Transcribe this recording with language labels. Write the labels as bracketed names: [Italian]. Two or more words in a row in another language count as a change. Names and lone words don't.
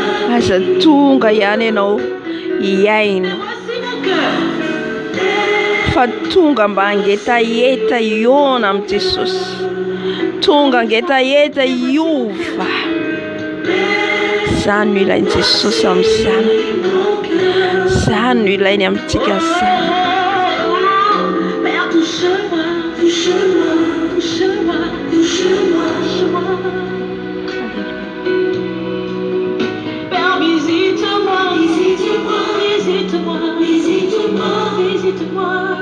[Malagasy] aza tonga ihany ianao hiaino fa tonga mba hangetaheta iona amin'ny Jesosy, tonga hangetaheta hiova. Zany no ilainy Jesosy amin'ny zanany, zany no ilainy amintsika zanany. [French] Père, visite-moi, visite-moi, visite-moi, visite-moi, visite-moi.